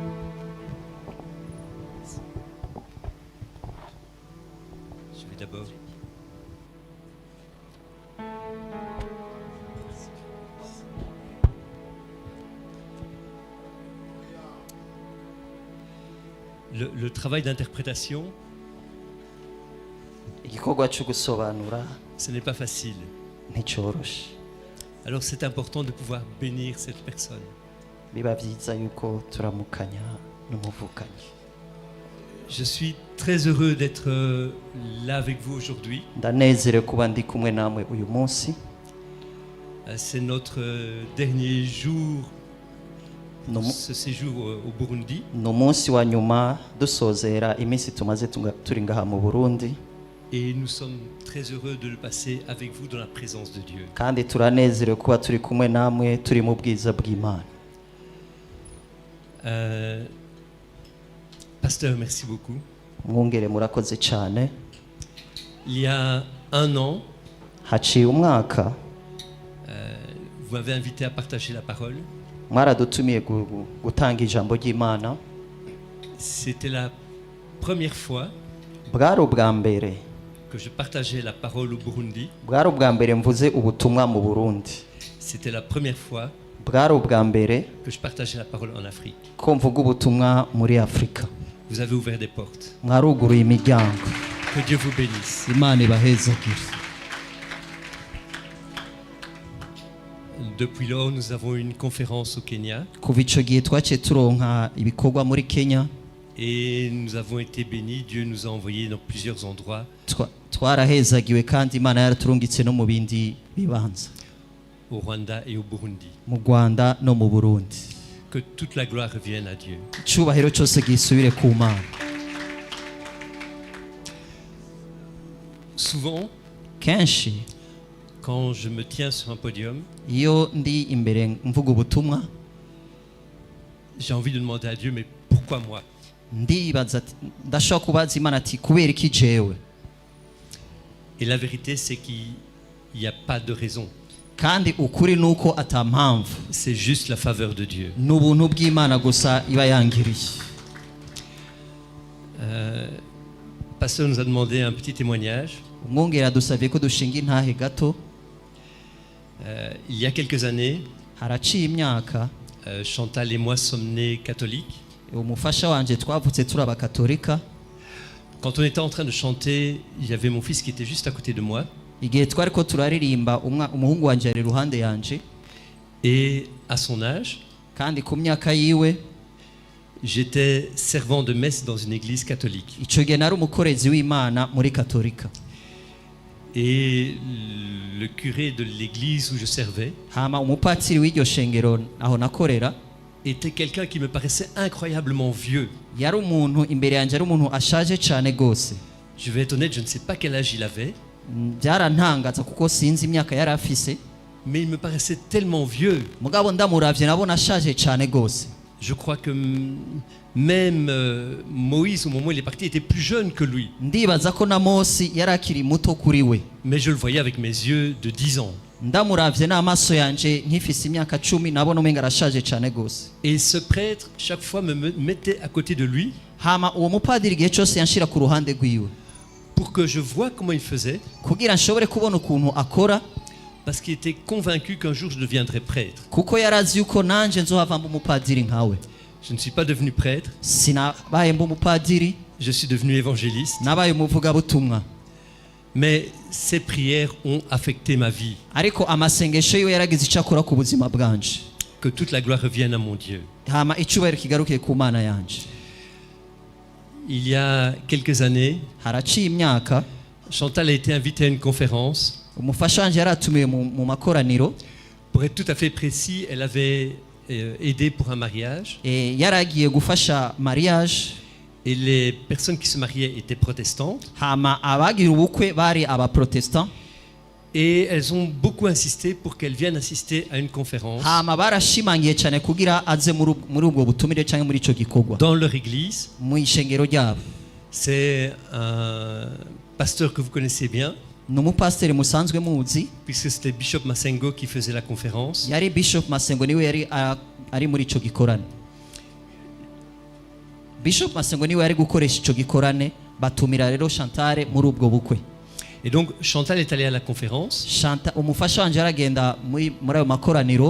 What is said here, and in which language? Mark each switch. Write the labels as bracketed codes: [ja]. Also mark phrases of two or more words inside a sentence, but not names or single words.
[fr] Je vais d'abord... Le travail d'interprétation, [rn] igikorwa cyo gusobanura [fr] ce n'est pas facile. [rn] nticoroshe. [fr] Alors c'est important de pouvoir bénir cette personne. [rn] Biba byiza yuko turamukanya n'umuvukanyi. [fr] Je suis très heureux d'être là avec vous aujourd'hui. [rn] Ndanezerewe kuba ndi kumwe namwe uyu munsi. [fr] C'est notre dernier jour, [rn] Ni [fr] ce séjour au Burundi. [rn] umunsi wa nyuma dusozera iminsi tumaze turi ngaha mu Burundi, [fr] Et nous sommes très heureux de le passer avec vous dans la présence de Dieu. [rn] kandi turanezerewe kuba turi kumwe namwe turi mu bwiza bw'Imana. [fr] Pasteur, merci beaucoup. [rn] Mwungere murakoze cyane. [fr] Il y a un an, [rn] Haciye umwaka [fr] vous m'avez invité à partager la parole. [rn] mwaradutumiye gutanga ijambo ry'Imana. [fr] C'était la première fois [rn] Bwari ubwa mbere [fr] que je partageais la parole au Burundi. [rn] bwari ubwa mbere mvuze ubutumwa mu Burundi. [fr] C'était la première fois [rn] Bwari ubwa mbere [fr] que je partageais la parole en Afrique. [rn] ko mvuga ubutumwa muri Afurika. [fr] Vous avez ouvert des portes. [rn] Mwaruguruye imiryango. [fr] Que Dieu vous bénisse. [rn] Imana ibahezagire. [fr] Depuis lors, nous avons une conférence au Kenya [rn] Kuva icyo gihe twaciye turonka ibikorwa muri Kenya. [fr] et nous avons été bénis. Dieu nous a envoyés dans plusieurs endroits [rn] Twarahezagiwe kandi Imana yaraturungitse no mu bindi bibanza, [fr] au Rwanda et au Burundi. [rn] mu Rwanda no mu Burundi. [fr] Que toute la gloire revienne à Dieu. [rn] Icyubahiro cyose gisubire ku Mana. [fr] Souvent, [rn] Kenshi [fr] quand je me tiens sur un podium, [rn] iyo ndi imbere mvuga ubutumwa, [fr] j'ai envie de demander à Dieu, mais pourquoi moi? [rn] ndibaza ati, ndashobora kubaza Imana ati kubera iki jewe? [fr] Et la vérité, c'est qu'il n'y a pas de raison. [rn] Kandi ukuri nuko atampamvu, [fr] C'est juste la faveur de Dieu. [rn] ni ubuntu bw'Imana gusa iba yangiriye. [fr] Pasteur nous a demandé un petit témoignage. [rn] Umwungere adusabye ko dushinga intahe gato. [fr] Il y a quelques années, [rn] Haraciye imyaka [fr] Chantal et moi sommes nés catholiques. [rn] umufasha wanje twavutse turi abakatolika. [fr] Quand on était en train de chanter, il y avait mon fils qui était juste à côté de moi. [rn] Igihe twari ko turaririmba umuhungu wanje ari iruhande yanje, [fr] Et à son âge, [rn] kandi ku myaka yiwe [fr] j'étais servant de messe dans une église catholique. [rn] icyo gihe nari umukorezi w'Imana muri katolika. [fr] Et le curé de l'église où je servais [rn] Hama umupatiri w'iryo shengero aho nakorera [fr] était quelqu'un qui me paraissait incroyablement vieux. [rn] yari umuntu imbere yanjye, ari umuntu ashaje cyane gose. [fr] Je vais être honnête, je ne sais pas quel âge il avait, [rn] Byarantangaza kuko sinzi imyaka yari afise, [fr] mais il me paraissait tellement vieux. [rn] mugabo ndamuravye nabona ashaje cyane gose. [fr] Je crois que même Moïse, au moment où il est parti, était plus jeune que lui. [rn] Ndibaza ko na Mose yari akiri muto kuri we. [fr] Mais je le voyais avec mes yeux de 10 ans. [rn] Ndamuravye n'amaso yanje nkifise imyaka 10 nabona umenga arashaje cyane gose. [fr] Et ce prêtre, chaque fois, me mettait à côté de lui [rn] Hama uwo mupadiri igihe cyose yanshira ku ruhande rwiwe [fr] pour que je voie comment il faisait, [rn] kugira nshobore kubona ukuntu akora, [fr] parce qu'il était convaincu qu'un jour je deviendrais prêtre. [rn] kuko yarazi yuko nanje nzohava mba umupadiri nkawe. [fr] Je ne suis pas devenu prêtre, [rn] Sinabaye mba umupadiri, [fr] je suis devenu évangéliste. [rn] nabaye umuvugabutumwa. [fr] Mais ces prières ont affecté ma vie. [rn] Ariko amasengesho yiwe yaragize icyo akora ku buzima bwanje. [fr] Que toute la gloire revienne à mon Dieu. [rn] Hama icyubahiro kigarukiye ku Mana yanje. [fr] Il y a quelques années, [rn] Haraciye imyaka [fr] Chantal a été invitée à une conférence. [rn] umufasha wanje yaratumiwe mu makoraniro. [fr] Pour être tout à fait précis, elle avait aidé pour un mariage. [rn] Yaragiye gufasha mariage. [fr] Et les personnes qui se mariaient étaient protestantes. [rn] Hama abagira ubukwe bari abaprotestant. [fr] Et elles ont beaucoup insisté pour qu'elle vienne assister à une conférence [rn] Hama barashimangiye cyane kugira aze muri ubwo butumire cyangwa muri ico gikorwa [fr] dans leur église. [rn] mu ishengero ryabo. [fr] C'est un pasteur que vous connaissez bien, [rn] Ni umupasiteri musanzwe muzi, [fr] puisque c'était Bishop Masengo qui faisait la conférence. [rn] yari Bishop Masengo, niwe yari ari muri ico gikorane. Bishop Masengo niwe yari gukoresha ico gikorane, batumira rero Chantal muri ubwo bukwe. [fr] Et donc Chantal est allée à la conférence. [rn] Chantal umufasha wanje aragenda muri ayo makoraniro,